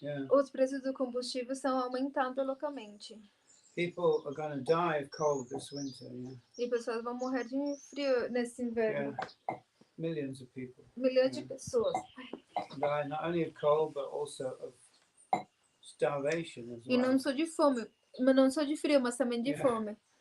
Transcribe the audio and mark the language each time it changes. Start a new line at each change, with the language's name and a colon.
Portuguese: Os preços do combustível estão aumentando loucamente.
English: People are going to die of cold this winter,
Portuguese: E pessoas vão morrer de frio nesse inverno.
English: Millions of people.
Portuguese: Milhões de pessoas.
English: Die not only of cold, but also of starvation as well.
Portuguese: E não só de fome, mas não só de frio, mas também de fome.